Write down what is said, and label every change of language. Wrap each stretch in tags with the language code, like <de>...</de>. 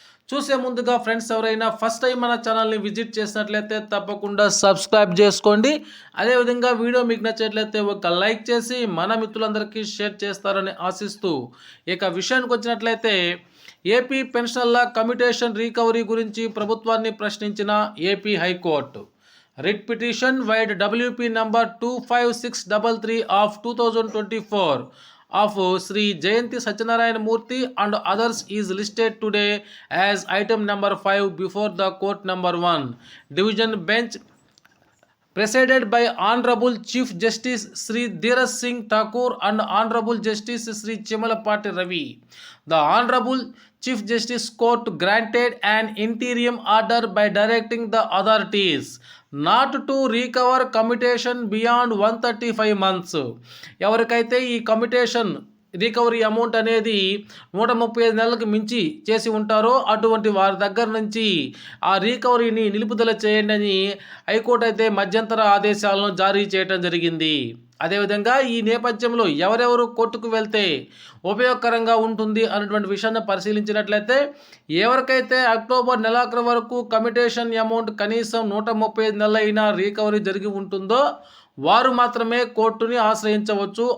<te>చూసే ముందుగా ఫ్రెండ్స్ ఎవరైనా ఫస్ట్ టైం మన ఛానల్ని విజిట్ చేసినట్లయితే తప్పకుండా సబ్స్క్రైబ్ చేసుకోండి. అదేవిధంగా వీడియో మీకు నచ్చినట్లయితే ఒక లైక్ చేసి మన మిత్రులందరికీ షేర్ చేస్తారని ఆశిస్తూ ఇక విషయానికి వచ్చినట్లయితే ఏపీ పెన్షన్ల కమ్యుటేషన్ రికవరీ గురించి ప్రభుత్వాన్ని ప్రశ్నించిన AP high court.</te> <en>Writ petition vide WP number 25633 of 2024 of Sri Jayanti Satyanarayana Murthy and others is listed today as item number 5 before the court number 1 division bench presided by Honorable Chief Justice Sri Dheeraj Singh Thakur and Honorable Justice Sri Chimalapati Ravi. The Honorable Chief Justice Court granted an interim order by directing the authorities not to recover commutation beyond 135 months.</en> <te>ఎవరికైతే ఈ commutation recovery amount అనేది 135 నెలలకు మించి చేసి ఉంటారో అటువంటి వారి దగ్గర నుంచి ఆ రికవరీని నిలుపుదల చేయండి అని హైకోర్టు అయితే మధ్యంతర ఆదేశాలను జారీ చేయడం జరిగింది. అదేవిధంగా ఈ నేపథ్యంలో ఎవరెవరు కోర్టుకు వెళ్తే ఉపయోగకరంగా ఉంటుంది అన్నటువంటి విషయాన్ని పరిశీలించినట్లయితే ఎవరికైతే అక్టోబర్ నెలాఖరు వరకు కమ్యుటేషన్ అమౌంట్ కనీసం 135 నెలలైనా రికవరీ జరిగి ఉంటుందో వారు మాత్రమే కోర్టుని ఆశ్రయించవచ్చు.</te>